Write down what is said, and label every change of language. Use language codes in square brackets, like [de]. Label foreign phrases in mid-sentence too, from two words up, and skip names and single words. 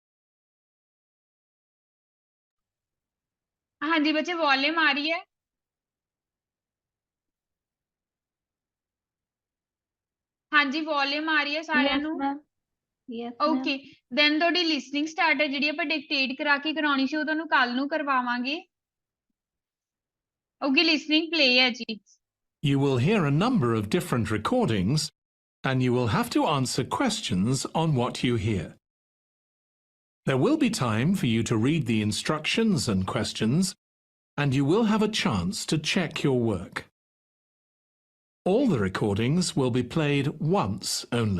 [pa] ਹਾਂ ਜੀ ਬੱਚੇ, ਵਾਲਿਊਮ ਆ ਰਹੀ ਹੈ? ਹਾਂ ਜੀ ਵਾਲਿਊਮ ਆ ਰਹੀ ਹੈ साਰਿਆਂ ਨੂੰ? [en] okay then [pa] ਤੁਹਾਡੀ [en] listening start [pa] ਹੈ ਜਿਹੜੀ ਆਪਾਂ ਡਿਕਟੇਟ ਕਰਾ ਕੇ ਕਰਾਉਣੀ ਸੀ, ਉਹ ਤੁਹਾਨੂੰ ਕੱਲ ਨੂੰ ਕਰਵਾਵਾਂਗੇ। ਓਕੇ [en] listening play [pa] ਹੈ ਜੀ। [en] You will hear a number of different recordings and you will have to answer questions on what you hear. There will be time for you to read the instructions and questions, and you will have a chance to check your work. All the recordings will be played once only.